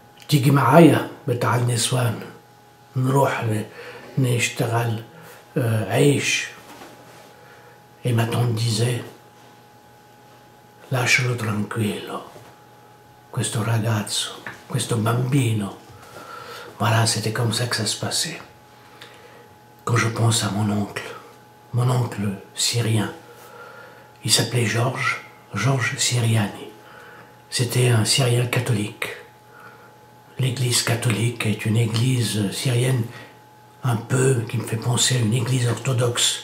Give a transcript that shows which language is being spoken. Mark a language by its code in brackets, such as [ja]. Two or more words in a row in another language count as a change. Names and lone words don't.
[ar] تيجي معايا بتاع النسوان نروح نشتغل عيش. [fr] Et ma tante disait, [it] lascialo tranquillo, questo ragazzo, questo bambino. [fr] Voilà, c'était comme ça que ça se passait. Quand je pense à mon oncle syrien, il s'appelait Georges Siriani. C'était un Syrien catholique. L'église catholique est une église syrienne un peu qui me fait penser à une église orthodoxe.